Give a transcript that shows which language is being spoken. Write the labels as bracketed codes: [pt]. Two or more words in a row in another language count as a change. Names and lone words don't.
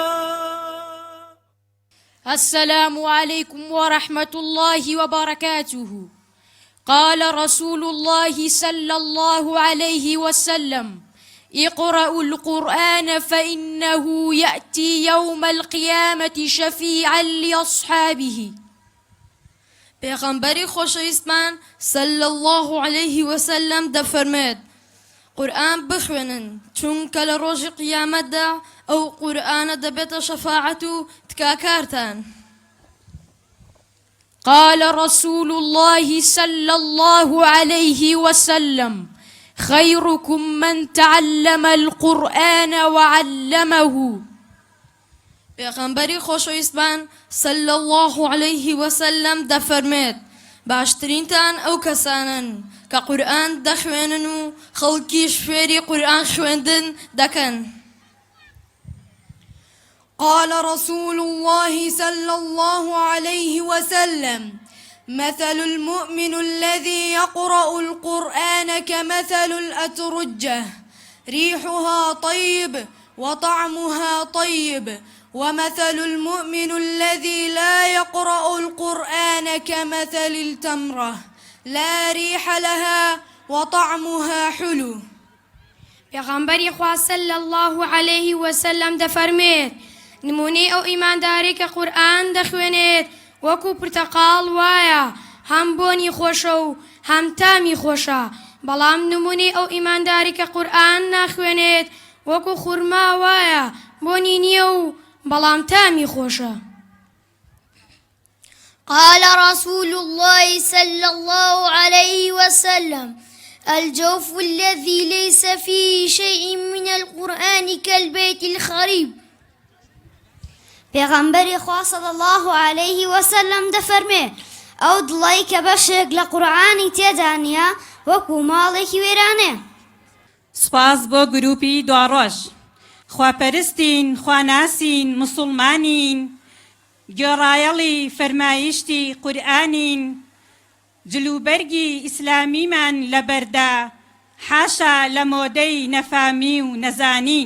[ar] السلام عليكم ورحمة الله وبركاته. قال رسول الله صلى الله عليه وسلم: اقرأوا القرآن فإنه يأتي يوم القيامة شفيعا لأصحابه. [ckb] پیغمبری خوشویستمان [ar] صلی الله علیه وسلم [ckb] دفرمید: قرآن بخوێنن چونکە لە ڕۆژی قیامەتدا ئەو قورئانە دەبێتە شەفاعەت و تکاکارتان. [ar] قال رسول الله صلى الله عليه وسلم: خيركم من تعلم القرآن وعلمه. [ckb] پیغمبری خوشویستمان [ar] صلی الله علیه وسلم [ckb] دەفەرمێت: باشترینتان ئەو کەسانن کە قورئان دەخوێنن و خەڵکیش فێری قورئان خوێندن دەکەن. [ar] قال رسول الله صلى الله عليه وسلم: مثل المؤمن الذي يقرأ القرآن كمثل الأترجة ريحها طيب وطعمها طيب، ومثل المؤمن الذي لا يقرأ القرآن كمثل التمرة لا ريح لها وطعمها حلو. [ckb] پیغمبری خوا [ar] صلی الله علیه وسلم [ckb] دەفەرمێت: نمونەی ئەو ئیمانداری کە قورئان دەخوێنێت وەکو پرتەقاڵ وایە، هەم بۆنی خۆشە و هەم تامی خۆشە، بەڵام نمونەی ئەو ئیمانداری کە قورئان ناخوێنێت وەکو خوورما وایە، بۆنی نییە و بەڵام تامی خۆشە. [ar] قال رسول الله صلى الله عليه وسلم: الجوف الذي ليس فيه شيء من القرآن كالبيت الخريب. [ckb] پیغمبری خوا [ar] صلی الله علیه وسلم [ckb] دەفەرمێ: ئەو دڵی کە بەشێک لە قورئانی تێدا نییە وەکو ماڵێکی وێرانێ. سپاس بۆ گروپی دواڕۆژ. خواپەرستین، خواناسین، مسڵمانین، گێڕایەڵی فەرمایشتی قورئانین، جلوبەرگی ئیسلامیمان لەبەردا، حاشا لە مۆدەی نەفامی و نەزانین.